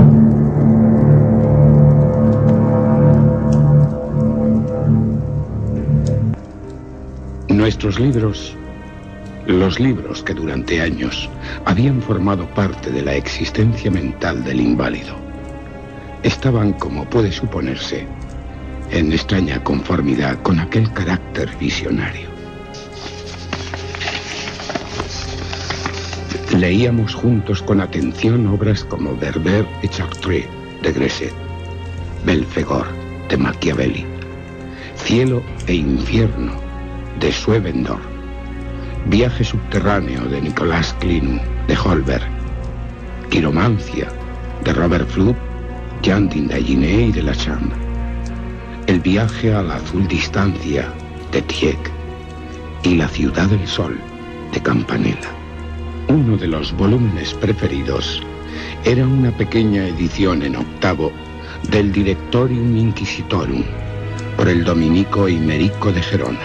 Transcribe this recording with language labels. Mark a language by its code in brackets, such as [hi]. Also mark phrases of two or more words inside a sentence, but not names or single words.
[es] Nuestros libros, los libros que durante años habían formado parte de la existencia mental del inválido, estaban, como puede suponerse, en extraña conformidad con aquel carácter visionario. Leíamos juntos con atención obras como Berber et Chartres, de Gresset, Belphegor, de Machiavelli, Cielo e Infierno, de Swevenor, Viaje subterráneo, de Nicolas Clinum, de Holberg, Quiromancia, de Robert Fludd, Jean d'Indaginé y de la Chambre, El viaje a la azul distancia, de Tieck, y La ciudad del sol, de Campanella. Uno de los volúmenes preferidos era una pequeña edición en octavo del Directorium Inquisitorum, por el dominico Imerico de Gerona.